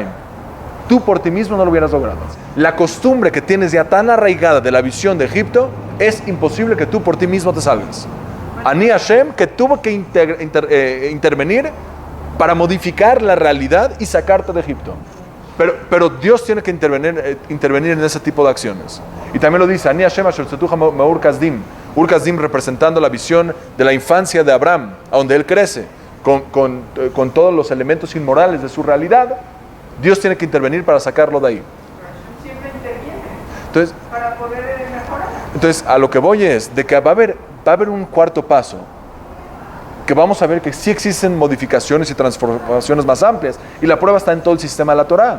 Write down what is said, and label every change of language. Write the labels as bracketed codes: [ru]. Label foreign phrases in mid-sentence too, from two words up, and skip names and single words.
[es] Tú por ti mismo no lo hubieras logrado. La costumbre que tienes ya tan arraigada de la visión de Egipto, es imposible que tú por ti mismo te salgas. [he] אני השם, [es] que tuvo que intervenir para modificar la realidad y sacarte de Egipto. Pero Dios tiene que intervenir en ese tipo de acciones. Y también lo dice, [he] אני השם אשר הוצאתיך מאור כשדים. [es] Ur kasdim representando la visión de la infancia de Abraham, a donde él crece, con todos los elementos inmorales de su realidad. Dios tiene que intervenir para sacarlo de ahí. Siempre interviene. Entonces, para poder mejorar. Entonces, a lo que voy es de que va a haber un cuarto paso, que vamos a ver que sí existen modificaciones y transformaciones más amplias, y la prueba está en todo el sistema de la Torá.